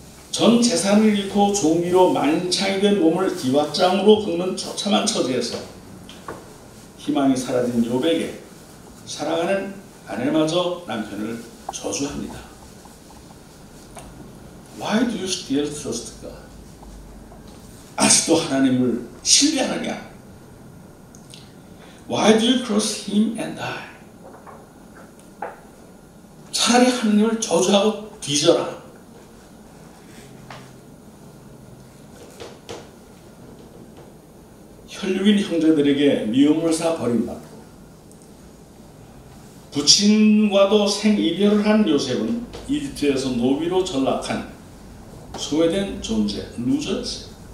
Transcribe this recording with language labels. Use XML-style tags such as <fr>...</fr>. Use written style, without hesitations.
<ko>전 재산을 잃고 종기로 만창이 된 몸을 기왓장으로 긁는 처참한 처지에서 희망이 사라진 욥에게 사랑하는 아내마저 남편을 저주합니다.</ko> <en>Why do you still trust God?</en> <ko>아직도 하나님을 신뢰하느냐?</ko> <en>Why do you cross him and die?</en> <ko>차라리 하나님을 저주하고 뒤져라. 혈육인 형제들에게 미움을 사 버림받고 부친과도 생이별을 한 요셉은 이집트에서 노비로 전락한 소외된 존재, 루저였어요.</ko>